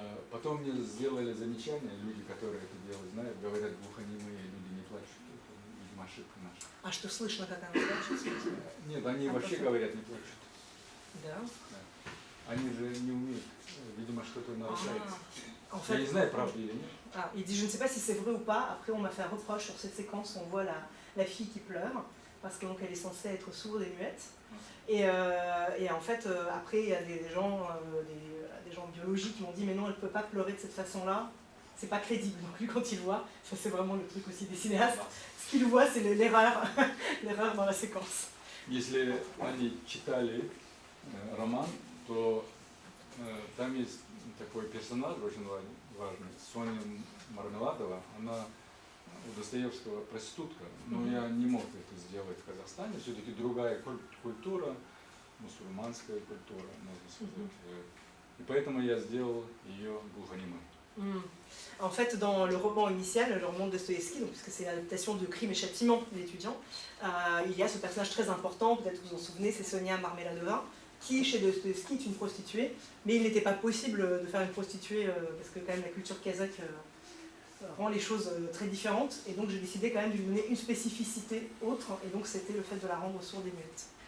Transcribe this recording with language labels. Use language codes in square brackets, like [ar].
[ru] Потом мне сделали замечание, люди, которые это дело знают, говорят, глухонемые люди не плачут, это, видимо, ошибка наша. А что слышно, как она плачет? Нет, они вообще говорят, не плачут. Да? Они же не умеют, видимо, что-то нарушается. [fr] En fait, [ru] я не знаю, правда или нет. [fr] Il dit, je ne sais pas si c'est vrai ou pas. Après, on m'a fait un reproche sur cette séquence où on voit la fille qui pleure, parce qu'elle est censée être sourde et muette. Et en fait, après, il y a des gens biologiques qui m'ont dit, mais non, elle ne peut pas pleurer de cette façon-là. C'est pas crédible. Donc lui, quand il voit, ça c'est vraiment le truc aussi des cinéastes, ce qu'il voit, c'est l'erreur dans la séquence. [ru] Если они читали роман, то там есть такой персонаж очень важный, Соня Мармеладова, она у Достоевского проститутка, но я не мог это сделать в Казахстане, все-таки другая культура, мусульманская культура, можно сказать, и поэтому я сделал ее глухонемой. [fr] En fait, dans le roman initial, le roman de Dostoïevski, puisque c'est l'adaptation de Crime et Châtiment de l'étudiant, il y a ce personnage très important, peut-être vous vous en souvenez, c'est Sonia Marmeladova, qui chez Dostoïevski est une prostituée, mais il n'était pas possible de faire une prostituée, parce que quand même la culture kazakh rend les choses très différentes, et donc j'ai décidé quand même de lui donner une spécificité autre, et donc c'était le fait de la rendre sourde et muette.